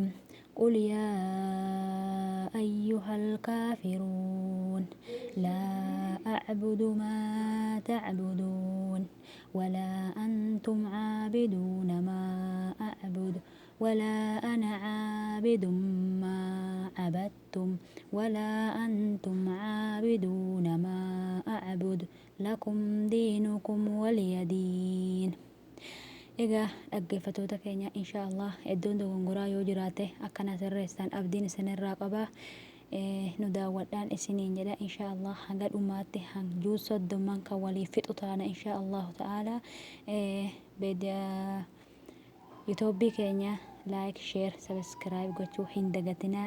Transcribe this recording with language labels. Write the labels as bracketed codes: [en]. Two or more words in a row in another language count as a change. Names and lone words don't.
[ar] قل يا أيها الكافرون لا أعبد ما تعبدون ولا أنتم عابدون ما أعبد ولا أنا عابد ما عبدتم ولا أنتم عابدون ما أعبد لكم دينكم ولي دين. [om] Egaa dhaggeeffattoota keenya inshaallah iddoon dogongoraa yoo jiraate akkana sirreessaan abdiin isinirraa qaba. Nu daawwadhaan isiniin jedha inshaallah hanga dhumaatti hanjuu soddomman kan waliif fixu taana [ar] إن شاء الله تعالى. [om] Yuutuubii keenya [en] laayik, sheer, sabiskiraayib [om] gochuu hin dagatinaa.